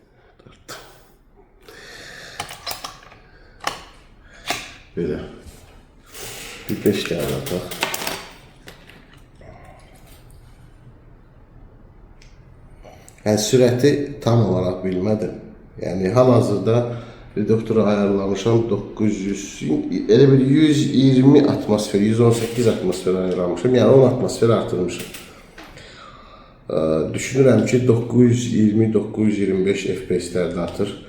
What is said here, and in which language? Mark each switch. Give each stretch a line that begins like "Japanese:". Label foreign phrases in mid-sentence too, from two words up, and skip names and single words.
Turkish: Böyle. Bir 5 tane atak.
Azerbaijani: Yani sürəti tam olarak bilmədim. Yani hal-hazırda reduktoru ayarlamışam 900, elə bir 120 atmosfer, 118 atmosfer ayarlamışam. Yani 10 atmosfer artırmışam. Düşünürəm ki 920-925 FPS-lərdə atır.